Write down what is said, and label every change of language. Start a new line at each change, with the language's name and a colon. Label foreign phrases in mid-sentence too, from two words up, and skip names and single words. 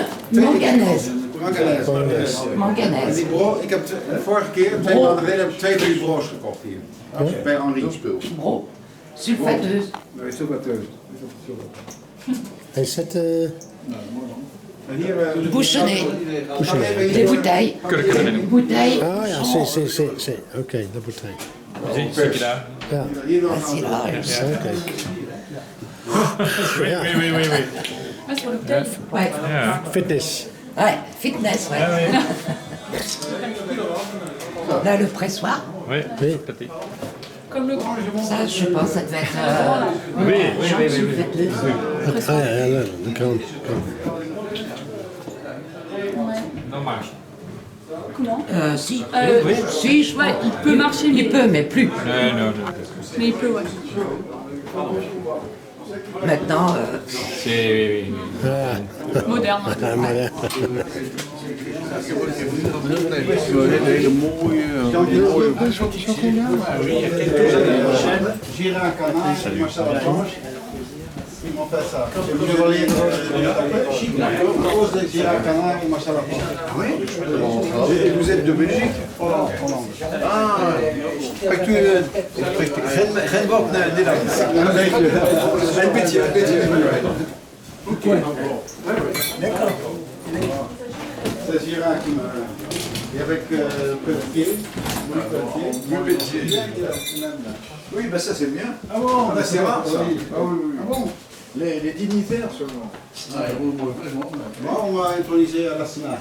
French: Manganèse. Manganèse.
Dutch: Ik heb de vorige keer, 2 maanden geleden, heb ik 2 van die broos gekocht hier. Bij Henri.
French: Bro. Sulfateuse.
Dutch: Nee, sulfateuse. Hij zet...
French: Bouchonnet. Des bouteilles. Bouteilles. Ah ja, c'est.
Dutch: Oké, de bouteille. Zit je daar? Ja.
French: Facile.
Dutch: Oké.
French: Oui. Ouais. Fitness. Ouais, fitness, ouais. Là, le pressoir. Oui. Comme le grand. Ça, je pense, ça devait être. Oui.
Dutch: Ah ja, de krant.
French: Non marche. Comment Si. Oui. Si, je Ouais, il peut marcher, mais... Il peut, mais plus. Non. Mais il peut, ouais. Maintenant. C'est... Moderne. Moderne.
Dutch: Hele mooie...
French: Gérard Canard et Marcel Blanche. Ils m'ont fait ça. Je vais lire la rose de Gérard Canard et Marcel Blanche. Oui. Et vous êtes de Belgique? Hollande.
Dutch: Ah, spreekt u geen woord Nederlands? Een beetje.
French: D'accord. C'est Gérard qui m'a... Et avec Pelletier, Louis Pelletier. Oui, ben ça c'est bien. Ah bon, c'est rare ça. Ah bon. Les dignitaires seulement. Moi, on m'a intronisé à la Sénat.